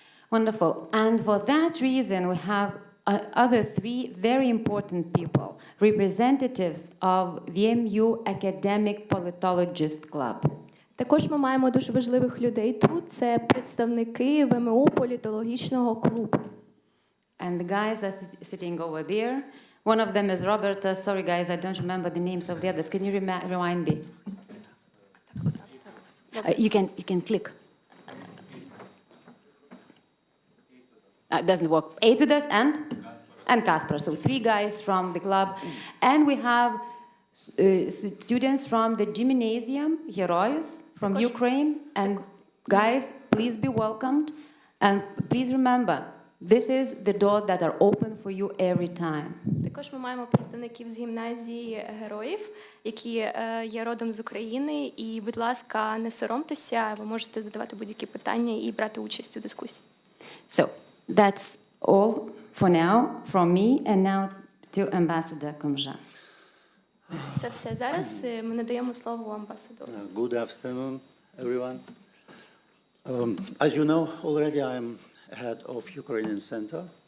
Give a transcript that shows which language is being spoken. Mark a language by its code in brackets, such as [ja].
[en] Wonderful. And for that reason, we have other three very important people, representatives of VMU Academic Politologist Club. [uk] Також ми маємо дуже важливих людей тут. Це представники ВМУ політологічного клубу. [en] And the guys that are sitting over there, one of them is Roberta. Sorry, guys, I don't remember the names of the others. Can you remind me? You can click. Doesn't work. 8 with us and Kasper. So 3 guys from the club, and we have students from the gymnasium Heroes from Ukraine. And guys, please be welcomed, and please remember. This is the door that are open for you every time. [uk] Також ми маємо представників з гімназії героїв, які є родом з України. І, будь ласка, не соромтеся, ви можете задавати будь-які питання і брати участь у дискусії. [en] So, that's all for now from me, and now to Ambassador Kumja. [uk] Це все. Зараз ми надаємо слово амбасадору. [en] Good afternoon, everyone. As you know already, I'm head of Ukrainian Center.